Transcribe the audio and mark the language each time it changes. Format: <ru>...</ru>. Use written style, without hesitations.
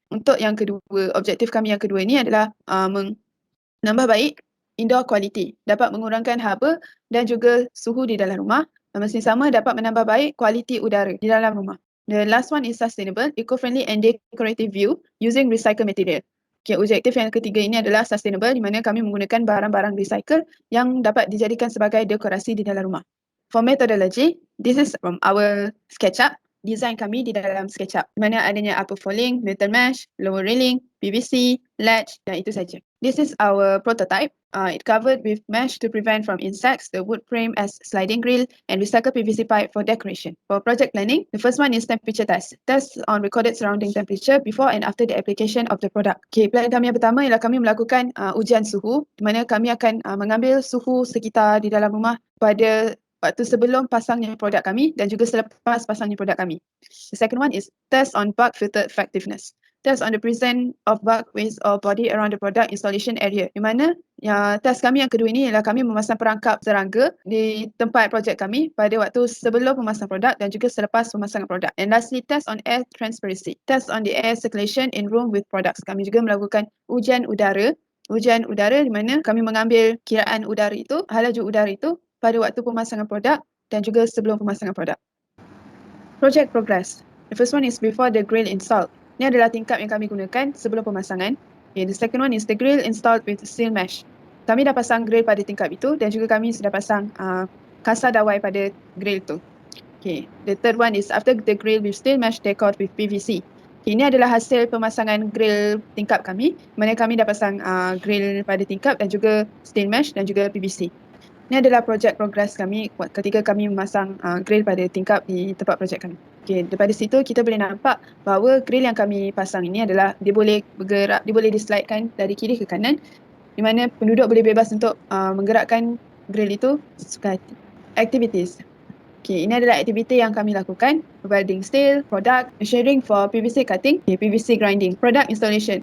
<ms>Untuk yang kedua, objektif kami yang kedua ini adalah menambah baik</ms> <en>indoor quality.</en> <ms>Dapat mengurangkan haba dan juga suhu di dalam rumah. Masa sama dapat menambah baik kualiti udara di dalam rumah.</ms> <en>The last one is sustainable, eco-friendly and decorative view using recycled material.</en> <ms>Okay, objektif yang ketiga ini adalah sustainable di mana kami menggunakan barang-barang recycle yang dapat dijadikan sebagai dekorasi di dalam rumah.</ms> <en>For methodology, this is from our SketchUp.</en> <ms>Design kami di dalam SketchUp,</ms> <en>di mana adanya upper falling, metal mesh, lower railing, PVC, latch</en> <ms>dan itu saja.</ms> <en>This is our prototype. It covered with mesh to prevent from insects, the wood frame as sliding grill, and recycled PVC pipe for decoration. For project planning, the first one is temperature test. Test on recorded surrounding temperature before and after the application of the product.</en> <ms>Okay, plan kami yang pertama ialah kami melakukan ujian suhu, di mana kami akan mengambil suhu sekitar di dalam rumah pada waktu sebelum pasangnya produk kami dan juga selepas pasangnya produk kami.</ms> <en>The second one is test on bug filter effectiveness. Test on the presence of bug, waste or body around the product installation area.</en> <ms>Di mana test kami yang kedua ini ialah kami memasang perangkap serangga di tempat projek kami pada waktu sebelum memasang produk dan juga selepas pemasangan produk.</ms> <en>And lastly, test on air transparency. Test on the air circulation in room with products.</en> <ms>Kami juga melakukan ujian udara. Ujian udara di mana kami mengambil kiraan udara itu, halaju udara itu pada waktu pemasangan produk dan juga sebelum pemasangan produk.</ms> <en>Project progress. The first one is before the grill installed.</en> <ms>Ini adalah tingkap yang kami gunakan sebelum pemasangan.</ms> <en>Okay, the second one is the grill installed with steel mesh.</en> <ms>Kami dah pasang grill pada tingkap itu dan juga kami sudah pasang kasar dawai pada grill itu.</ms> <en>Okay, the third one is after the grill with steel mesh decored with PVC.</en> <ms>Okay, ini adalah hasil pemasangan grill tingkap kami, mana kami dah pasang grill pada tingkap dan juga steel mesh dan juga PVC. Ini adalah projek progress kami ketika kami memasang grill pada tingkap di tempat projek kami. Okay, daripada situ kita boleh nampak bahawa grill yang kami pasang ini adalah dia boleh bergerak, dia boleh dislidekan dari kiri ke kanan, di mana penduduk boleh bebas untuk menggerakkan grill itu sesuka hati.</ms> <en>Activities.</en> <ms>Okay, ini adalah aktiviti yang kami lakukan.</ms> <en>Welding steel, product, measuring for PVC cutting, PVC grinding, product installation.</en>